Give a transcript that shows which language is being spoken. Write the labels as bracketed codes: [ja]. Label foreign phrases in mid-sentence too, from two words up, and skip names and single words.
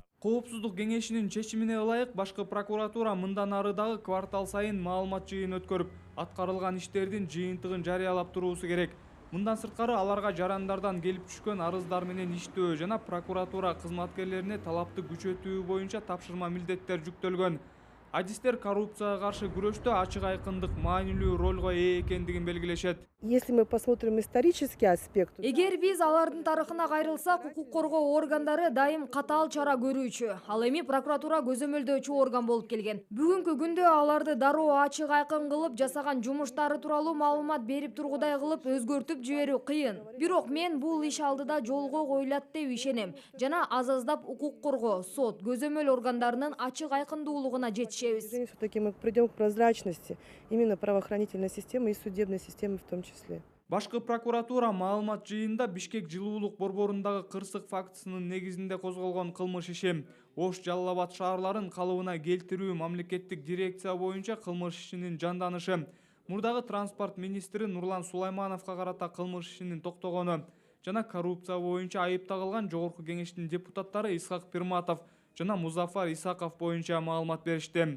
[ky] Коопсуздук кеңешинин чечимине ылайык башкы прокуратура мындан ары дагы квартал сайын маалымат жыйын өткөрүп, аткарылган иштердин жыйынтыгын жарыялап туруусу керек. Мындан сырткары аларга жарандардан келип түшкөн арыздар менен иштөө жана прокуратура кызматкерлерине талапты күчөтүү боюнча тапшырма милдеттер жүктөлгөн. Адистер коррупцияга каршы күрөштө ачык айкындык маанилүү ролго ээ экендигин белгилешет. [ru] Если мы посмотрим исторический аспект, [ky] Эгер биз алардын тарыхына кайрылсак, укук коргоо органдары дайым катаал чара көрүүчү, ал эми прокуратура көзөмөлдөөчү орган болуп келген. Бүгүнкү күндө аларды дароо ачык айкын кылып, жасаган жумуштары тууралуу маалымат берип тургудай кылып өзгөртүп жиберүү кыйын. Бирок мен бул иш алдыда жолго коюлат деп ишенем жана аз-аздап укук коргоо, сот, көзөмөл органдарынын ачык айкындуулугуна жетишебиз. [ru] все-таки мы придем к прозрачности именно правоохранительной системы и судебной системы в том числе. [ky] Башкы прокуратура маалымат жыйында Бишкек жылуулук борборундагы кырсык фактысынын негизинде козголгон кылмыш иши, Ош, Жалал Абад шаарларын калыбына келтирүү мамлекеттик дирекция боюнча кылмыш ишинин жанданышы, мурдагы транспорт министри Нурлан Сулаймановго карата кылмыш ишинин токтогону жана коррупция боюнча айып тагылган Жогорку кеңештин депутаттары Исхак Пирматов жана Музафар Исаков боюнча маалымат беришти.